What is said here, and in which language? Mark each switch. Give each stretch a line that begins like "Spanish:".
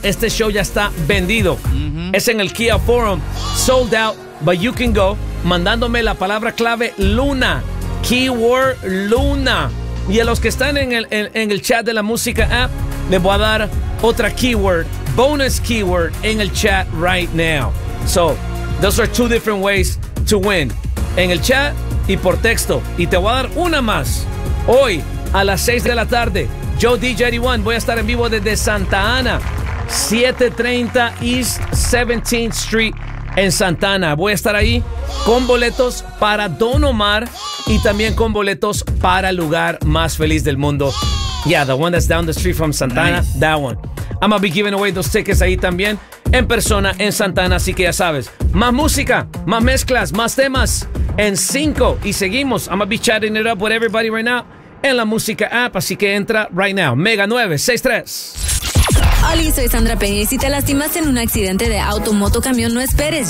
Spanish: Este show ya está vendido. Uh-huh. Es en el Kia Forum.
English: Sold out, but you can go.
Spanish: Mandándome la palabra clave Luna.
English: Keyword Luna.
Spanish: Y a los que están en el chat de La Música app, les voy a dar otra keyword.
English: Bonus keyword
Spanish: en el chat
English: right now. So, those are two different ways to win.
Spanish: En el chat y por texto. Y te voy a dar una más. Hoy, a las 6 de la tarde, yo, DJ Ariwan, voy a estar en vivo desde Santa Ana, 730 East 17th Street en Santa Ana. Voy a estar ahí con boletos para Don Omar y también con boletos para el lugar más feliz del mundo.
English: Yeah, the one that's down the street from Santa Ana, nice. That one. I'm gonna be giving away those tickets
Spanish: ahí también, en persona, en Santa Ana, así que ya sabes. Más música, más mezclas, más temas en 5 y seguimos.
English: I'm gonna be chatting it up with everybody right now
Spanish: en La Música app, así que entra
English: right now. Mega 963.
Spanish: Hola, soy Sandra Peña y si te lastimaste en un accidente de auto, moto, camión, no esperes.